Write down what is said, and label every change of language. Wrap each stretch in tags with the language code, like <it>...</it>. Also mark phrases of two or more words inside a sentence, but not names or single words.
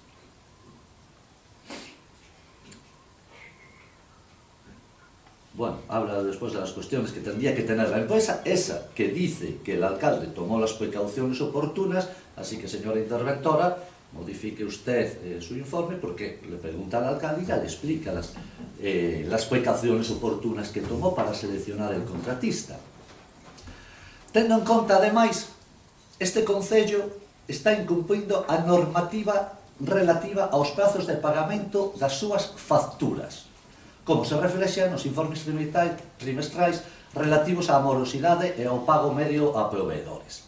<es>Bueno, habla después de las cuestiones que tendría que tener la empresa, esa que dice que el alcalde tomó las precauciones oportunas, así que, señora interventora, modifique usted su informe, porque le pregunta al alcalde y ya le explica las precauciones oportunas que tomó para seleccionar el contratista.</es> <gl>Tendo en conta, ademais, este Concello está incumplindo a normativa relativa aos prazos de pagamento das súas facturas, como se reflexa nos informes trimestrais relativos á morosidade e ao pago medio a proveedores.</gl>